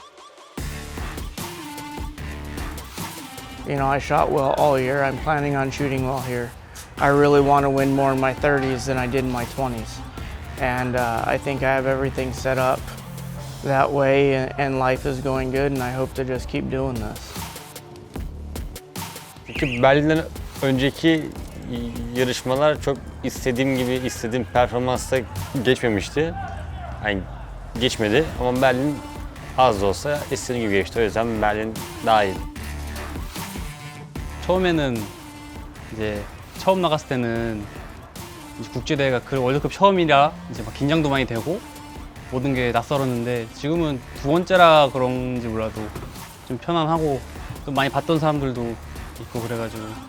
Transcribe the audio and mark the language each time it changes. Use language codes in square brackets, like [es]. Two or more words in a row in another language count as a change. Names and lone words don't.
[en] You know, I shot well all year. I'm planning on shooting well here. I really want to win more in my 30s than I did in my 20s. And I think I have everything set up that way, and life is going good, and I hope to just keep doing this. [tr] Çünkü Berlin'den önceki yarışmalar çok istediğim performansla geçmemişti. Yani geçmedi ama Berlin az da olsa istediğim gibi geçti. O yüzden Berlin daha iyi. [ko] 처음에는 이제 처음 나갔을 때는 이제 국제대회가 그 월드컵 처음이라 이제 막 긴장도 많이 되고 모든 게 낯설었는데 지금은 두 번째라 그런지 몰라도 좀 편안하고 또 많이 봤던 사람들도 있고 그래가지고